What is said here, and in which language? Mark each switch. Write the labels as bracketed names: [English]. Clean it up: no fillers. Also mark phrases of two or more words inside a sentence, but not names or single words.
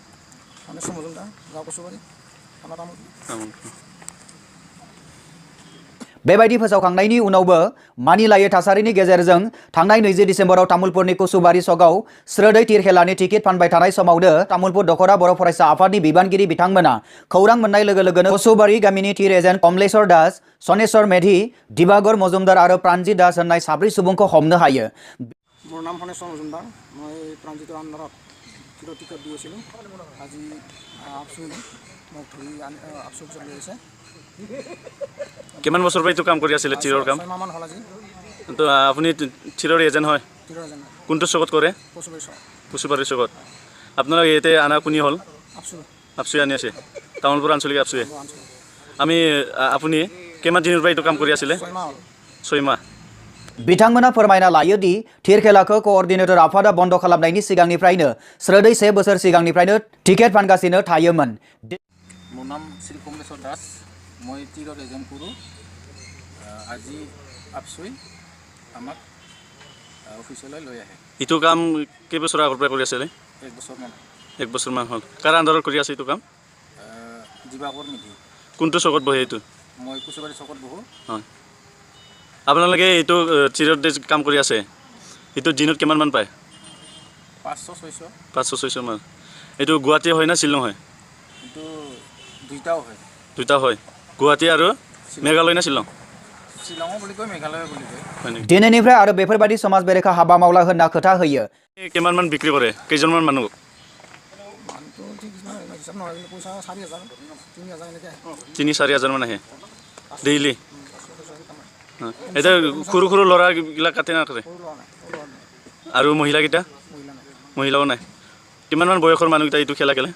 [Bodo] बेबायदि फोसावखांनायनि उनावबो मानिलायै थासारिनि गेजेरजों थांनाय 20 डिसेम्बराव तामुलपुरनि कुसुबारि सकआव स्रोदै थिर खेलानि टिकेट फानबाय थानाय समावनो तामुलपुर दख'रा बर' फरायसा आफादनि बिबानगिरि बिथांमोना खौरां मोननाय लोगो लोगोनो कुसुबारि गामिनि थिर एजेन्ट कमलेश्वर दास, सनेश्वर मेधि, दिबागर मजुमदार आरो प्राणजित दास होननाय 4 सुबुंखौ हमनो हायो। [Assamese] মোৰ নাম সনেশ্বৰ মজুমদাৰ। মই প্ৰাণজিতৰ আণ্ডাৰত কিলো টিকেট দি আছিলোঁ। আজি আপচুনি মোক ধৰি আপচু চলি আছে। কিমান বছৰ পৰা এইটো কাম কৰি আছিলে চিৰৰ কাম? 6 মাহমান হ'ল আজি। তো আপুনি চিৰৰ এজেণ্ট হয়? চিৰৰ এজেণ্ট। কোনটো চকত কৰে? কুচুবাৰী চকত। আপোনালোক ইয়াতে আনা কোনি হ'ল? আপচুৱে আনি আছে। তামোলপুৰ আঞ্চলিক আপচুৱে। আপুনি কিমান দিনৰ পৰা এইটো কাম কৰি আছিলে? 6 মাহ। [Bodo] बिथांमोना फोरमायना लायो दि थिर खेलाखौ कोअर्डिनेटर आफादा बन्द खालामनायनि सिगांनिफ्रायनो स्रोदै 1 बोसोर सिगांनिफ्रायनो टिकेट फानगासिनो थायोमोन। [Assamese] মোৰ নাম শ্ৰী কমলেশ্বৰ দাস। মই টিৰৰ এজেণ্ট কৰোঁ। আজি আপচুই আমাক অফিচলৈ লৈ আহে। এইটো কাম কেইবছৰ আগৰ পৰা কৰি আছিলে? 1 বছৰমান। 1 বছৰমান হ'ল। কাৰ আণ্ডাৰত কৰি আছে এইটো কাম? দিবাকৰ মেধি। কোনটো চকত বহে এইটো? মই কুচুবাৰী চকত বহোঁ। হয়। আপোনালোকে এইটো চিৰত কাম কৰি আছে, এইটো দিনত কিমানমান পায়? 500-600। 500-600 মান। এইটো গুৱাহাটী হয় না শ্বিলং হয়? এইটো দুইটাও হয়। দুটা হয়। গুৱাহাটী আৰু মেঘালয় না শ্বিলং? শ্বিলঙো বুলি কয়, মেঘালয় বুলি কয়। [Bodo] दिनैनिफ्राय आरो बेफोरबायदि समाज बेरेखा हाबा मावला होनना खोथा होयो। [Assamese] কিমানমান বিক্ৰী কৰে? কেইজনমান মানুহ? মানুহটো ঠিক হিচাপ নহয়, কিন্তু পইচা 4,000 3,000 এনেকৈ আহে। 3-4 হাজাৰ মান আহে ডেইলি। এটা সৰু সৰু ল'ৰাবিলাক কাটে না কৰে? আৰু মহিলাকেইটা? মহিলাও নাই। কিমানমান বয়সৰ মানুহকেইটা এইটো খেলা খেলে?